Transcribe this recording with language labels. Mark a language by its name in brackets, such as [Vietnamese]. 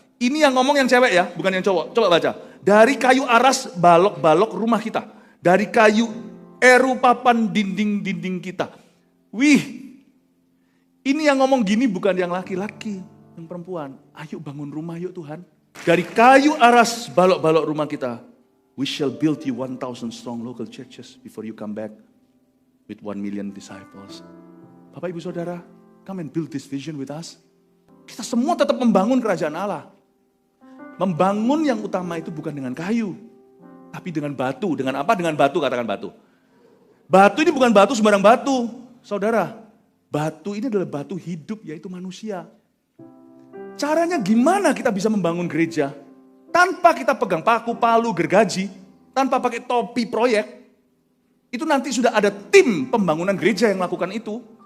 [Indonesian] Ini yang ngomong yang cewek ya, bukan yang cowok. Coba baca. Dari kayu aras balok-balok rumah kita. Dari kayu eru papan dinding-dinding kita. Wih, ini yang ngomong gini bukan yang laki-laki, yang perempuan. Ayo bangun rumah yuk Tuhan. Dari kayu aras balok-balok rumah kita. [English] We shall build you 1,000 strong local churches before you come back with 1 million disciples. [Indonesian] Bapak Ibu Saudara, [English] come and build this vision with us. [Indonesian] Kita semua tetap membangun kerajaan Allah. Membangun yang utama itu bukan dengan kayu, tapi dengan batu. Dengan apa? Dengan batu, katakan batu. Batu ini bukan batu sembarang batu, saudara. Batu ini adalah batu hidup, yaitu manusia. Caranya gimana kita bisa membangun gereja? Tanpa kita pegang paku, palu, gergaji, tanpa pakai topi proyek, itu nanti sudah ada tim pembangunan gereja yang melakukan itu.